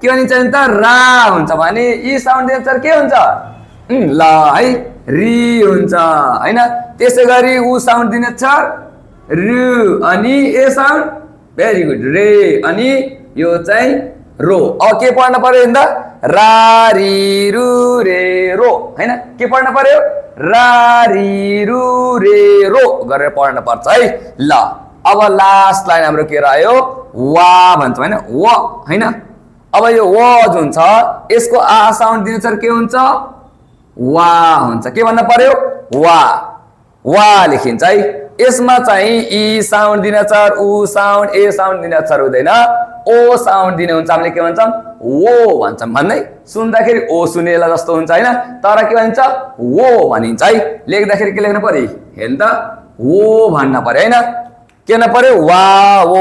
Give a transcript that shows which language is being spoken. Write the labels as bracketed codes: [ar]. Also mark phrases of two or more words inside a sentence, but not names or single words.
[ne] भनिन्छ नि त रा हुन्छ भने ई साउन्ड दिने अक्षर के हुन्छ ल है री हुन्छ हैन त्यसैगरी उ साउन्ड दिने अक्षर रु अनि ए साउन्ड [en] very good [ne] रे अनि यो चाहिँ रो अब के पढ्न पर्यो नि त रा री रु रे रो हैन के पढ्न पर्यो रा री रु रे रो गरेर पढ्न पर्छ है ल अब [en] last line [ne] हाम्रो के रह्यो वा भन्छौं हैन व हैन अब यो व जुन छ यसको आ साउन्ड दिने अक्षर के हुन्छ वा हुन्छ के भन्न पर्यो वा लेखिन्छ है यसमा चाहिँ ई साउन्ड दिने अक्षर उ साउन्ड ए साउन्ड दिने अक्षर हुँदैन ओ साउन्ड दिने हुन्छ हामीले के भन्छौं वो भन्छौं भन्दै सुन्दाखेरि ओ सुनेला जस्तो हुन्छ हैन तर के भन्छ वो भनिन्छ है लेख्दाखेरि के लेख्नु पर्यो हेर्नु त वो भन्न पर्यो हैन के हुन पर्यो वा ओ